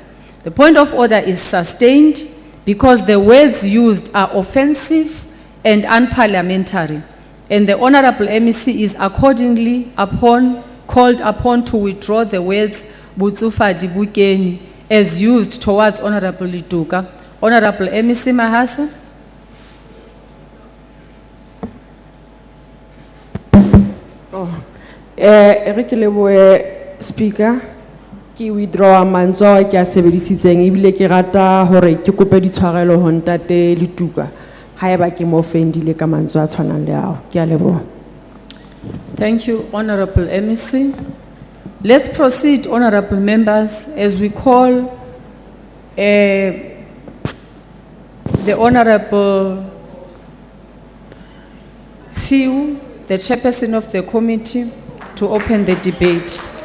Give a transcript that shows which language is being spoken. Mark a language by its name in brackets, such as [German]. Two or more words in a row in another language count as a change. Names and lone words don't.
[English] The point of order is sustained because the words used are offensive and unparliamentary, and the Honorable MEC is accordingly called upon to withdraw the words [Southern Sotho] butsufadi bukeni [English] as used towards Honorable Lutuka. Honorable MEC Mahasa. [Southern Sotho] Speaker, Ki withdraw manzo ke a sebedisitseng ebile ke rata hore ke kope ditshwarelo ho ntate Letuka haeba ke mo offendile ka manzo a tshwanang le ao. Ke a leboha. [English] Thank you, Honorable MEC. Let's proceed, honorable members, as we call the Honorable Tsiu, the chairperson of the committee, to open the debate.